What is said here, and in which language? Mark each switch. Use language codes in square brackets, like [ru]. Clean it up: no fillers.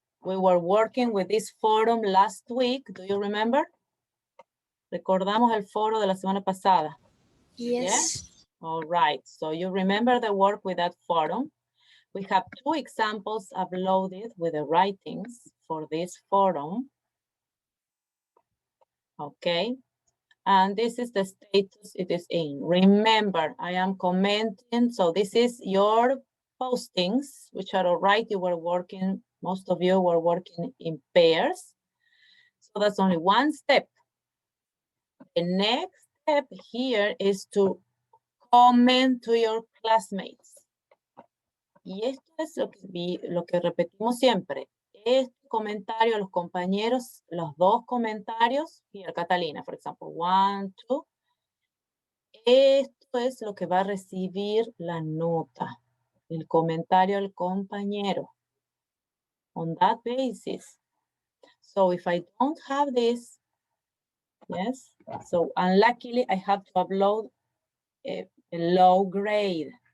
[en] We were working with this forum last week. Do you remember? [es] Recordamos el foro de la semana pasada. [en] Yes. All right, so you remember the work with that forum. We have 2 examples uploaded with the writings for this forum. Okay, and this is the status it is in. Remember, I am commenting, so this is your postings, which are all right. You were working, most of you were working in pairs. So that's only one step. The next step here is to comment to your classmates. [es] Y esto es lo que repetimos siempre. Este comentario, los compañeros, los 2 comentarios, [en] here, Catalina, for example, 1, 2. [es] Esto es lo que va a recibir la nota, el comentario al compañero. [en] On that basis. So if I don't have this, yes, so unluckily I have to upload a low grade.